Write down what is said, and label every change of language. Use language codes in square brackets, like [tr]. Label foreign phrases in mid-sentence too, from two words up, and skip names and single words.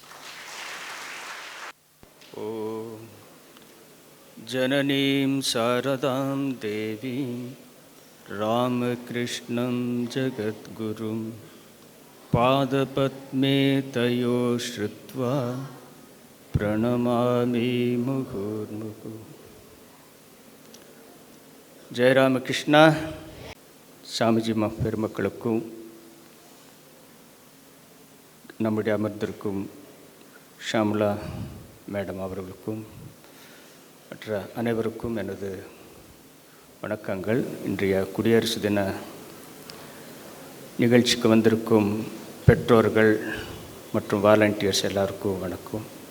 [sa] जननीं शारदां देवीं रामकृष्णं जगद्गुरुं पादपद्मे तयो श्रुत्वा प्रणमामि मुहुर्मुहुः. जय रामकृष्ण. [ta] சாமிஜி பெருமக்களுக்கும் நம்முடைய அமர்ந்திருக்கும் ஷாமுலா மேடம் அவர்களுக்கும் மற்ற அனைவருக்கும் எனது வணக்கங்கள். இன்றைய குடியரசு தின நிகழ்ச்சிக்கு வந்திருக்கும் பெற்றோர்கள் மற்றும் வாலண்டியர்ஸ் எல்லாருக்கும் வணக்கம்.